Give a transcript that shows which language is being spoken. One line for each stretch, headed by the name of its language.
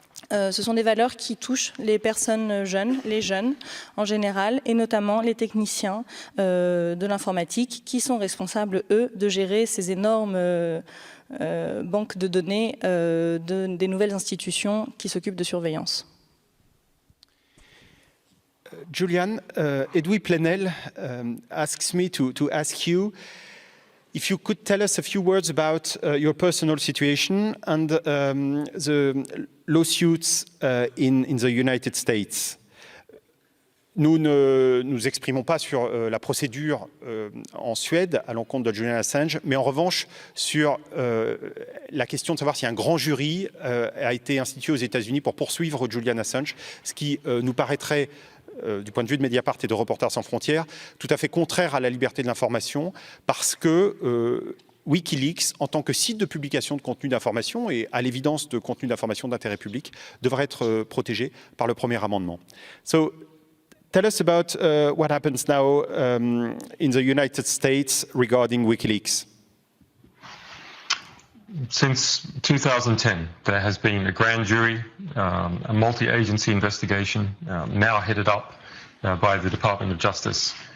French: Ce sont des valeurs qui touchent les personnes jeunes, les jeunes en général, et notamment les techniciens de l'informatique qui sont responsables, eux, de gérer ces énormes banques de données des nouvelles institutions qui s'occupent de surveillance.
English: Julian, Edoui Plenel asks me to ask you if you could tell us a few words about your personal situation and the lawsuits in the United States.
French: Nous ne nous exprimons pas sur la procédure en Suède à l'encontre de Julian Assange, mais en revanche sur la question de savoir si un grand jury a été institué aux États-Unis pour poursuivre Julian Assange, ce qui nous paraîtrait du point de vue de Mediapart et de Reporters sans frontières, tout à fait contraire à la liberté de l'information, parce que Wikileaks, en tant que site de publication de contenu d'information et à l'évidence de contenu d'information d'intérêt public, devrait être protégé par le premier amendement.
English: So, tell us about what happens now in the United States regarding Wikileaks. Since 2010, there has been a grand jury, a multi-agency investigation, now headed up by the Department of Justice,